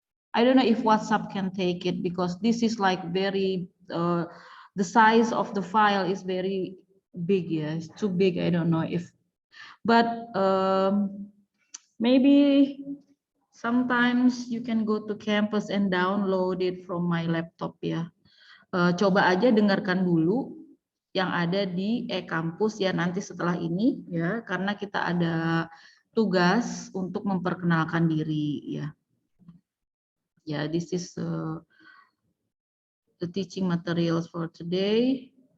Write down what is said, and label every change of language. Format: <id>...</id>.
<en>I don't know if WhatsApp can take it because this is like very the size of the file is very big. Yeah, it's too big. I don't know if, but maybe sometimes you can go to campus and download it from my laptop ya.</en> <id>Coba aja dengarkan dulu yang ada di e-kampus ya nanti setelah ini ya, karena kita ada tugas untuk memperkenalkan diri ya.</id> <en>Ya, this is the teaching materials for today.</en>